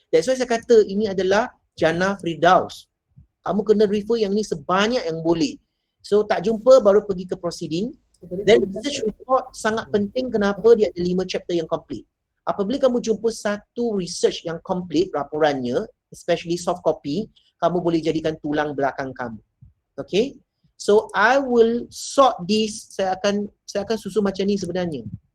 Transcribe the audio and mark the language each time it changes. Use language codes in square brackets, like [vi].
[en] That's why [ms] saya kata ini adalah Jannah Firdaus. Kamu kena refer yang ni sebanyak yang boleh. So tak jumpa baru pergi ke proceeding. [en] Then research report [ms] sangat penting. Kenapa? Dia ada 5 chapter yang complete. Apabila kamu jumpa satu research yang complete laporannya, especially soft copy, kamu boleh jadikan tulang belakang kamu. Okay? [en] So I will sort this. [ms] Saya akan susun macam ni sebenarnya.